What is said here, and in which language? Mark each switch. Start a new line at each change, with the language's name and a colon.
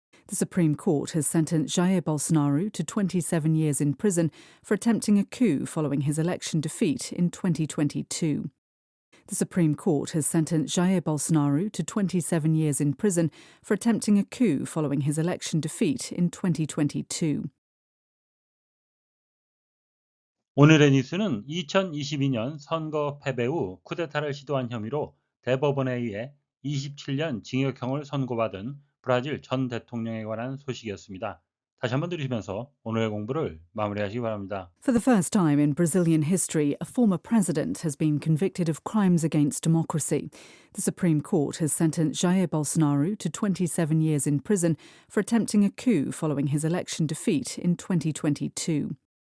English: The Supreme Court has sentenced Jair Bolsonaro to 27 years in prison for attempting a coup following his election defeat in 2022. The Supreme Court has sentenced Jair Bolsonaro to 27 years in prison for attempting a coup following his election defeat in 2022.
Korean: 오늘의 뉴스는 2022년 선거 패배 후 쿠데타를 시도한 혐의로 대법원에 의해 27년 징역형을 선고받은 브라질 전 대통령에 관한 소식이었습니다. 다시 한번 들으시면서 오늘의 공부를 마무리하시기 바랍니다.
English: For the first time in Brazilian history, a former president has been convicted of crimes against democracy. The Supreme Court has sentenced Jair Bolsonaro to 27 years in prison for attempting a coup following his election defeat in 2022.